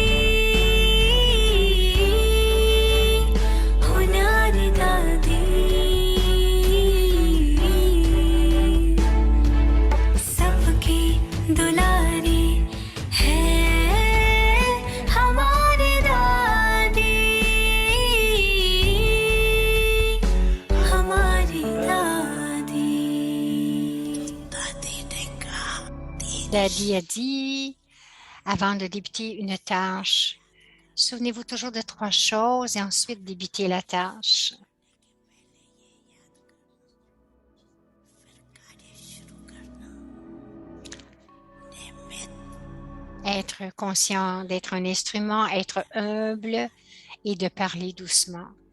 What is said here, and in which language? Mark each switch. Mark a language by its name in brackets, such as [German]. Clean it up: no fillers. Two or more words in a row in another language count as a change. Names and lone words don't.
[Hindi] हो न्यारी दादी सबकी दुलारी है हमारी दादी हमारी दादी दादी [French] Daddy a dit, avant de débuter une tâche, souvenez-vous toujours de 3 choses et ensuite débutez la tâche. Être conscient d'être un instrument, être humble et de parler doucement.